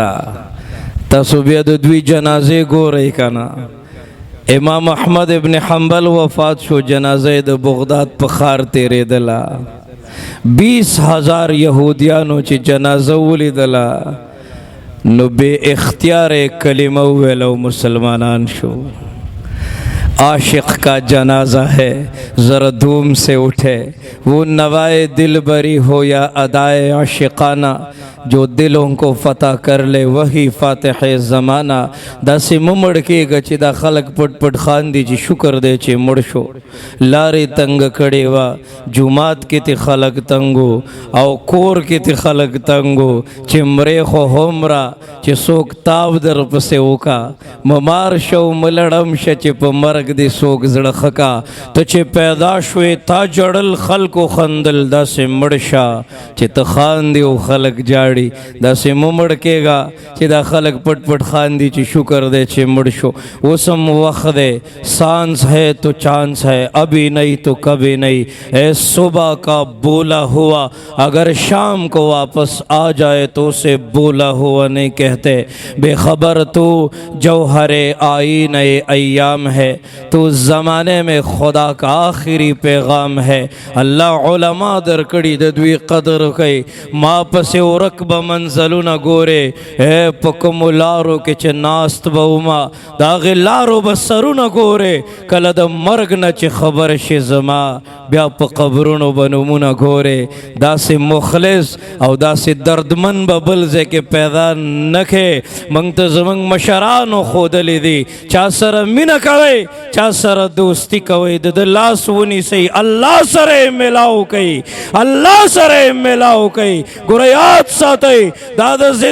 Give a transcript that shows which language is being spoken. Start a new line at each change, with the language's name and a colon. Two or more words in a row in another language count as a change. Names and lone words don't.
Pashto: تاسو بیا د دوی جنازې ګورئ که نه. امام احمد ابن حنبل وفات شو، جنازه د بغداد په ښار تېرېدله، 20,000 یهودیانو چې جنازه ولیدله نو بے اختیار کلمہ ویل و مسلمانان شو.
Urdu: عاشق کا جنازہ ہے ذرا دھوم سے اٹھے، وہ نوائے دل بری ہو یا ادائے عاشقانہ، جو دلوں کو فتح کر لے وہی فاتح زمانہ.
Pashto: داسې ممړ کېږه چې دا خلک پټ پټ خاندي چې شکر دی چې مړ شو. لارې تنګ کړې وه، جومات کې تی خلک تنګو او کور کې تی خلک تنګو، چې مرې خو هومره چې څوک تاو در پسې وکا، ممار شو ملړم شه چې په مرګ دې څوک زړه ښه کا. ته چې پیدا شوې تا جړل خلکو خندل، داسې مړ شه چې ته خاندې او خلک جاړي. داسې مه مړ کېږه چې دا خلک پټ پټ خاندي چې شکر دی چې مړ شو. اوس هم وخت دی،
Urdu: سانس ہے تو چانس ہے، ابھی نہیں تو کبھی نہیں. اے صبح کا بولا ہوا اگر شام کو واپس آ جائے تو اسے بولا ہوا نہیں کہتے. بے خبر تو جوہر آئین ایام ہے، تو زمانے میں خدا کا آخری پیغام ہے.
Pashto: اللہ علماء در کړي د دوی قدر کوي. ما پسې ورک پک به منزلونه ګورې اے په کومو لارو کې چې ناست به وما د هغې لارو به سرونه ګورې کله د مرګ نه چې خبر شي زما بیا په قبرونو به نومونه ګورې داسې مخلص او داسې دردمن به بل ځای کې پیدا نه کړې موږ ته زموږ مشرانو ښودلی دي چا سره مینه کوئ چا سره دوستی کوئ د ده لاس ونیسئ الله سره یې میلاو کوئ الله سره یې میلاو کوئ ګوره یاد ساتئ دا د